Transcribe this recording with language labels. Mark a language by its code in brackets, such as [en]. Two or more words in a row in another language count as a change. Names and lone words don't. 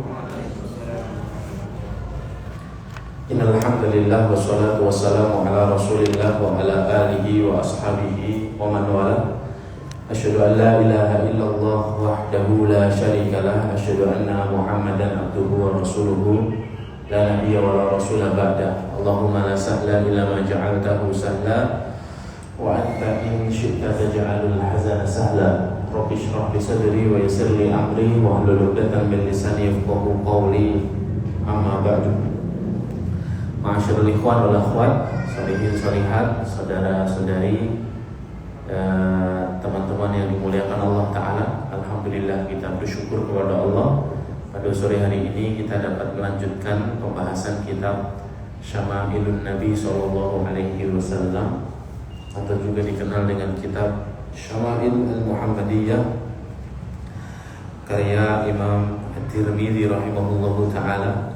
[ar] إن الحمد لله والصلاة والسلام على رسول الله وعلى آله وأصحابه ومن والاه. أشهد أن لا إله إلا الله وحده لا شريك له. أشهد أن محمدا عبده ورسوله لا نبي ولا رسول بعد. اللهم لا سهل إلا ما جعلته سهلا وأنت إن شئت تجعل الحزن سهلا. رب اشرح لي صدري ويسر لي أمري واحلل عقدة من لساني يفقهوا قولي. أما بعد. معاشر الإخوان والأخوات، صالحين صالحات, [id] saudara-saudari, teman-teman yang dimuliakan Allah Ta'ala. Alhamdulillah kita bersyukur kepada Allah. Pada sore hari ini kita dapat melanjutkan pembahasan kitab Syama'ilun Nabi [ar] صلى الله عليه وسلم, [id] atau juga dikenal dengan kitab Syama'il Al-Muhammadiyah karya Imam At-Tirmidzi [ar] رحمه الله تعالى.